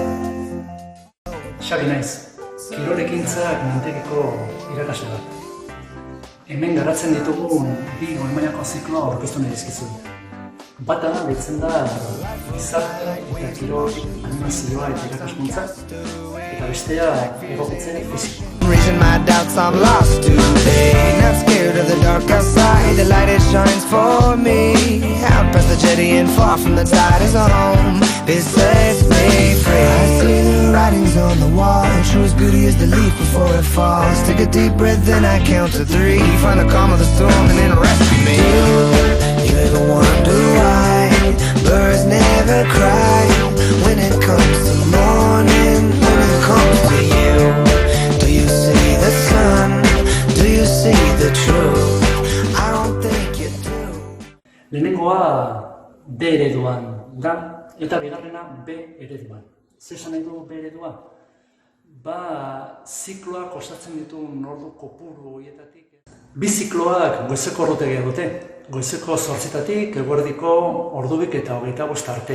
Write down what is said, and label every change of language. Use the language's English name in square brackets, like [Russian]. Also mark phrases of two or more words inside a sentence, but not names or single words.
[Basque] Xabi naiz, kirolekintzak mintegiko irakasle bat. Hemen garatzen ditugun bi goi-mailako zikloa aurkeztu nahi dizkizut. Bata deitzen da gizarte eta kirol animazioa eta irakaskuntza, eta bestea egokitze fisiko. [English] Reaching my doubts, I'm lost today. Not scared of the dark outside. The light it shines for me. I'm past the jetty and far from the tide is home. This sets me free. I see the writings on the wall. True as beauty is the leaf before it falls. Take a deep breath, then I count to 3. Find the calm of the storm and then rescue me. You ever wonder why birds never cry when it comes to morning? When it comes to you. Do you see the sun? Do you see the truth? I don't think you do. [Basque] Lehenengoa B ereduan da, eta bigarrena B ereduan. Zer esan nahi du B eredua? Zikloak osatzen dituen ordu kopuru horietatik. Bi zikloak goizeko ordutegia dute. Goizeko 8:00-tik eguerdiko ordubik eta 25 arte.